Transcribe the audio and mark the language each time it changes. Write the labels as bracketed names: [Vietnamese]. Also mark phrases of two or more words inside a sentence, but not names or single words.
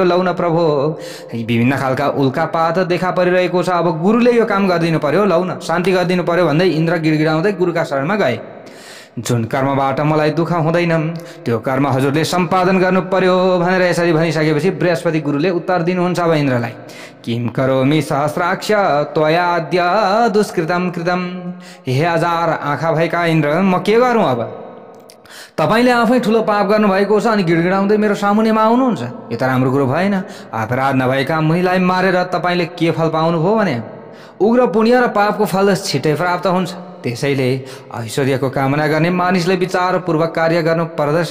[Nepali] लौ न प्रभु, विभिन्न खालका उल्कापात देखा परिरहेको छ। अब गुरुले यो काम गरिदिनु पर्यो, लौ न शान्ति गरिदिनु पर्यो भन्दै इन्द्र गिडगिडाउँदै गुरुका शरणमा गए। जुन कर्मबाट मलाई दुःख हुँदैन त्यो कर्म हजुरले सम्पादन गर्नु पर्यो भनेर यसरी भनिसकेपछि बृहस्पति गुरुले उत्तर दिनुहुन्छ अब इन्द्रलाई। [Sanskrit] किम करोमि सहस्राक्ष त्वयाद्य दुष्कृतम कृतम। [Nepali] हे हजार आँखा भएका इन्द्र, म के गरौँ? अब तपाईले आफै ठुलो पाप गर्नुभएको छ अनि गिडगिडाउँदै मेरो सामुन्नेमा आउनुहुन्छ? यो त राम्रो कुरो भएन। अपराध नभएका मुनिलाई मारेर तपाईले के फल पाउनुभयो भने उग्र पुण्य र पापको फल छिटै प्राप्त हुन्छ। त्यसैले ऐश्वर्यको कामना गर्ने मानिसले विचारपूर्वक कार्य गर्नु पर्दछ।